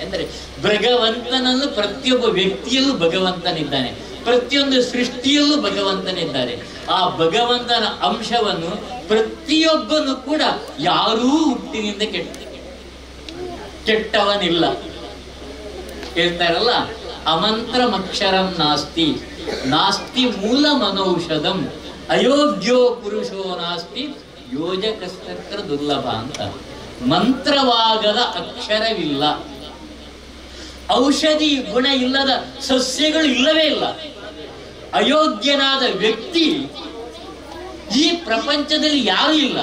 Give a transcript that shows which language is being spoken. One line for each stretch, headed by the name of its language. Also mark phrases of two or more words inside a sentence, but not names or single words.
Kannada: ಅಂದ್ರೆ ಭಗವಂತನನ್ನು ಪ್ರತಿಯೊಬ್ಬ ವ್ಯಕ್ತಿಯಲ್ಲೂ ಭಗವಂತನಿದ್ದಾನೆ, ಪ್ರತಿಯೊಂದು ಸೃಷ್ಟಿಯಲ್ಲೂ ಭಗವಂತನಿದ್ದಾರೆ. ಆ ಭಗವಂತನ ಅಂಶವನ್ನು ಪ್ರತಿಯೊಬ್ಬನು ಕೂಡ, ಯಾರೂ ಹುಟ್ಟಿನಿಂದ ಕೆಟ್ಟವನಿಲ್ಲ.
Sanskrit: ಹೇಳ್ತಾರಲ್ಲ, ಅಮಂತ್ರಮಕ್ಷರಂ ನಾಸ್ತಿ ನಾಸ್ತಿ ಮೂಲ ಮನೌಷಧಂ ಅಯೋಗ್ಯೋ ಪುರುಷೋ ನಾಸ್ತಿ ಯೋಜಕಸ್ತತ್ರ ದುರ್ಲಭ ಅಂತ.
Kannada: ಮಂತ್ರವಾಗದ ಅಕ್ಷರವಿಲ್ಲ, ಔಷಧಿ ಗುಣ ಇಲ್ಲದ ಸಸ್ಯಗಳು ಇಲ್ಲವೇ ಇಲ್ಲ. ಅಯೋಗ್ಯನಾದ ವ್ಯಕ್ತಿ ಈ ಪ್ರಪಂಚದಲ್ಲಿ ಯಾರು ಇಲ್ಲ.